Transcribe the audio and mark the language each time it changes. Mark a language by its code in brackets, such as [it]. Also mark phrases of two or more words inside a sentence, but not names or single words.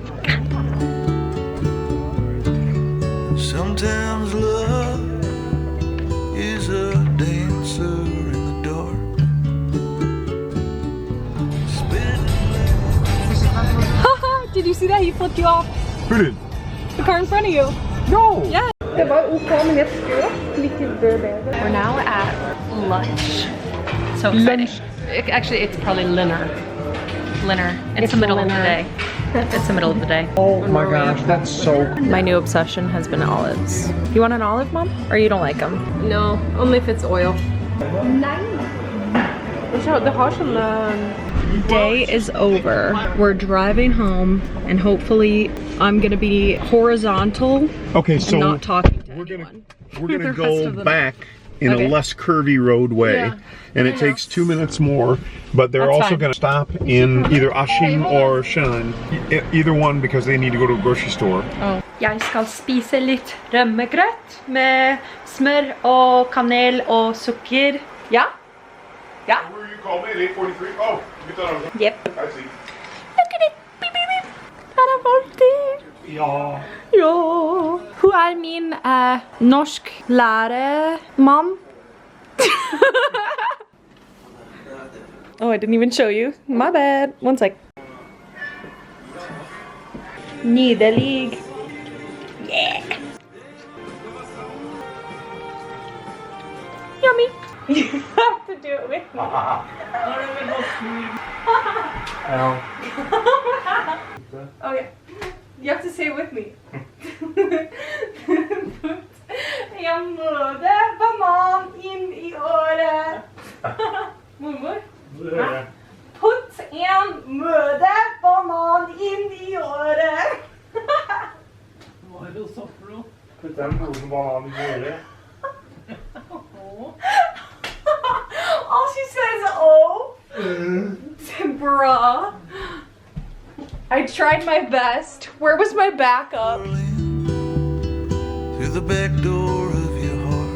[en] Sometimes love is a dancer in the dark. Did you see that? He flipped you off. Who did? The car in front of you. No! Yeah. [no] Det var OK, men jeg skrøt litt bedre. [en] We're now at lunch. So exciting. Actually, it's probably dinner. It's the middle of the day. It's the middle of the day. Oh my gosh, that's so cool. My new obsession has been olives. You want an olive, Mom? Or you don't like them? No, only if it's oil. [no] Det har sånne... [en] Day is over. We're driving home, and hopefully I'm gonna be horizontal Okay, and not talking to anyone. We're gonna The rest go of the back in Okay. a less curvy roadway, Yeah. and it takes 2 minutes more. But they're That's also fine. gonna stop in either Askim or Shan, either one, because they need to go to a grocery store. [no] Jeg skal spise litt rømmegrøt med smør og kanel og sukker. Ja? Ja? [en] Where you call me at 8:43? Oh, you thought I was. Yep. I see. Look at it. Beep, beep, beep. [no] Er det alltid? Ja. Ja. Hun er min norsklæremann. [en] Oh, I didn't even show you. My bad. One sec. [no] Nydelig. [en] Yeah. Yummy. You have to do it with me. Oh yeah. You have to say it with me. [no] Jeg måtte banan inn I øret. Mormor? Putt en møtebanan inn I øret. Hva er det så for noe? Putt en moden banan I øret. [en] All she says, oh. Bruh. I tried my best. Where was my backup? Through the back door of your heart.